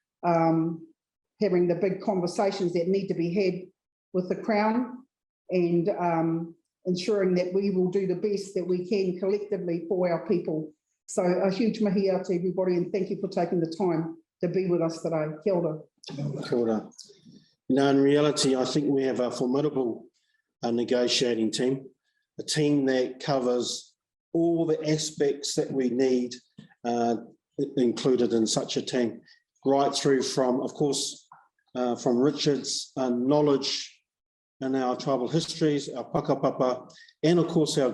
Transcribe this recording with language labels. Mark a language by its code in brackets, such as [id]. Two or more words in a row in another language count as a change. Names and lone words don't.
[en] having the big conversations that need to be had with the Crown, and ensuring that we will do the best that we can collectively for our people. So a huge mahi out to everybody, and thank you for taking the time to be with us today. [mi] Kia ora. Kia ora. [en] Now, in reality, I think we have a formidable negotiating team, a team that covers all the aspects that we need included in such a team, right through from, of course, from Richard's knowledge in our tribal histories, our whakapapa, and of course our